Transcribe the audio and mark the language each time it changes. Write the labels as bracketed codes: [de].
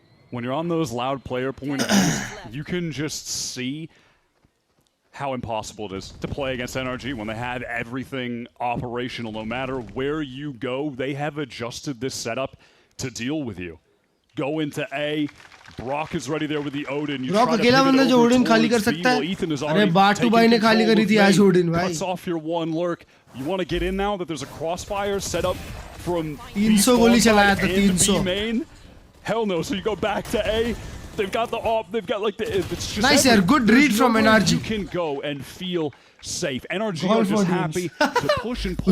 [en] When you're on those Loud player point of views, you can just see how impossible it is to play against NRG when they have everything operational. No matter where you go, they have adjusted this setup to deal with you. Go into A. Brock is ready there with the Odin. [hi] Brock अकेला बंदा जो Odin खाली कर सकता है. अरे बाटू भाई ने खाली करी थी आज Odin भाई. [en] Cuts off your one lurk. You want to get in now that there's a crossfire set up from [hi] 300 गोली चलाया था 300. [en] Main. Hell no. So you go back to A. They've got the op, they've got like the... It's just nice, yeah, good read from NRG. You can go and feel safe. NRG are just happy to push and pull